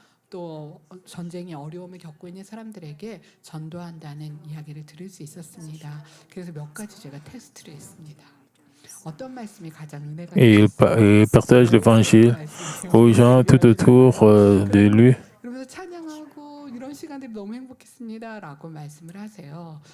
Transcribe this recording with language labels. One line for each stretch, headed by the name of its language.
Korean: 또 전쟁의 어려움을 겪고 있는 사람들에게 전도한다는 이야기를 들을 수 있었습니다. 그래서 몇 가지 제가 테스트를 했습니다. 어떤 말씀이 가장 은혜가
French: Il partage l'évangile aux gens tout autour de lui.
Korean: 그러면서 찬양하고 이런 시간들이 너무 행복했습니다라고 말씀을 하세요.